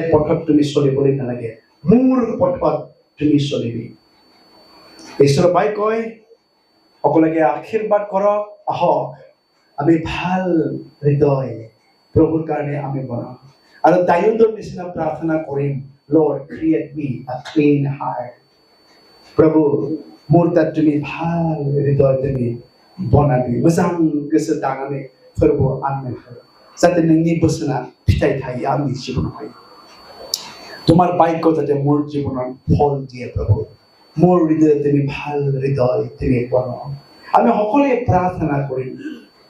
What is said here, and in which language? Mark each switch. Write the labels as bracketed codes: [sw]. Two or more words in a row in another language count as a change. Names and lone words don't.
[as] পথত তুমি চলিবলৈ নালাগে মোৰ পথত তুমি চলিবি ঈশ্বৰৰ বাক্যই সকলোকে আশীৰ্বাদ কৰক আহক আমি ভাল হৃদয় প্ৰভুৰ কাৰণে আমি বনাম আৰু দায়ুদৰ নিচিনা প্ৰাৰ্থনা কৰিম [en] Lord create me a clean heart [as] প্ৰভু মোৰ তাত তুমি ভাল হৃদয় তুমি বনাবি [brx] मोजां गोसो दानानै फोरबो आंनो हो [as] যাতে [brx] नोंनि बोसोना फिथाइ थायो आंनि जिबनावहाय [as] তোমাৰ বাক্য যাতে মোৰ জীৱনত ফল দিয়ে প্ৰভু মোৰ হৃদয় তুমি ভাল হৃদয় তুমি বনাও আমি সকলোৱে প্ৰাৰ্থনা কৰিম